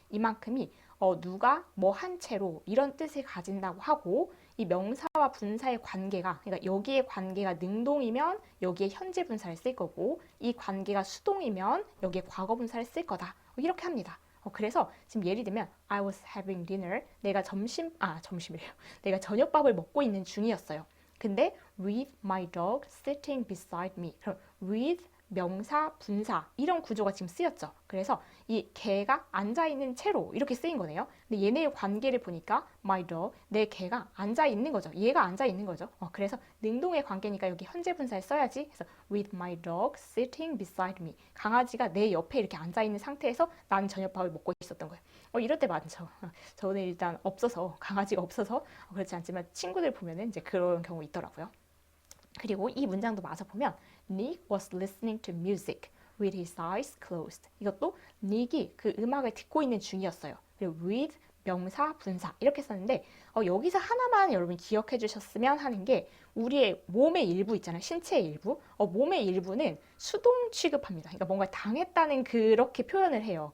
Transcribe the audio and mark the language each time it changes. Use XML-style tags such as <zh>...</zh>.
<ko>이만큼이 누가 뭐 한 채로 이런 뜻을 가진다고 하고 이 명사와 분사의 관계가 그러니까 여기의 관계가 능동이면 여기에 현재 분사를 쓸 거고 이 관계가 수동이면 여기에 과거 분사를 쓸 거다. 이렇게 합니다. 그래서 지금 예를 들면</ko> <en>I was having dinner.</en> <ko>내가 점심이래요. 내가 저녁밥을 먹고 있는 중이었어요. 근데</ko> <en>with my dog sitting beside me.</en> <ko>그럼 with 명사, 분사 이런 구조가 지금 쓰였죠. 그래서 이 개가 앉아있는 채로 이렇게 쓰인 거네요. 근데 얘네의 관계를 보니까</ko> <en>my dog,</en> <ko>내 개가 앉아있는 거죠. 얘가 앉아있는 거죠. 그래서 능동의 관계니까 여기 현재 분사를 써야지. 그래서</ko> <en>with my dog sitting beside me.</en> <ko>강아지가 내 옆에 이렇게 앉아있는 상태에서 난 저녁밥을 먹고 있었던 거예요. 이럴 때 많죠. 저는 일단 없어서 강아지가 없어서 그렇지 않지만 친구들 보면은 이제 그런 경우 있더라고요. 그리고 이 문장도 마저 보면</ko> <en>Nick was listening to music with his eyes closed.</en> <ko>이것도 Nick이 그 음악을 듣고 있는 중이었어요. 그리고 with 명사, 분사 이렇게 썼는데 여기서 하나만 여러분 기억해 주셨으면 하는 게 우리의 몸의 일부 있잖아요. 신체의 일부. 몸의 일부는 수동 취급합니다. 그러니까 뭔가 당했다는 그렇게 표현을 해요.</ko>